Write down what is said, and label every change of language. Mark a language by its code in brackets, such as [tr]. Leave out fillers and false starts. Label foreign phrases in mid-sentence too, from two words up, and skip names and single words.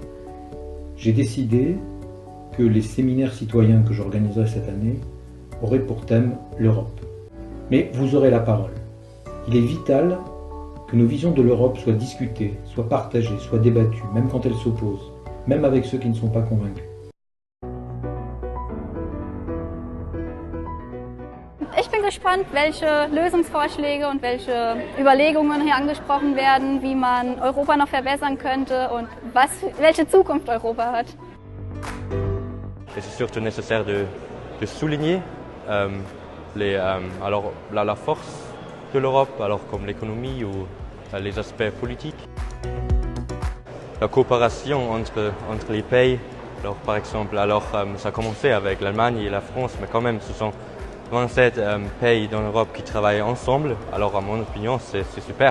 [fr] J'ai décidé que les séminaires citoyens que j'organiserai cette année auraient pour thème l'Europe. Mais vous aurez la parole. Il est vital que nos visions de l'Europe soient discutées, soient partagées, soient débattues, même quand elles s'opposent, même avec ceux qui ne sont pas convaincus. [de] Ich bin gespannt, welche Lösungsvorschläge und welche Überlegungen hier angesprochen werden, wie man Europa noch verbessern könnte und welche Zukunft Europa hat. [fr] C'est surtout nécessaire de souligner la force de l'Europe, comme l'économie ou les aspects politiques. La coopération entre les pays, par exemple, ça a commencé avec l'Allemagne et la France, mais quand même ce sont 27 pays dans l'Europe qui travaillent ensemble, alors à mon opinion c'est super.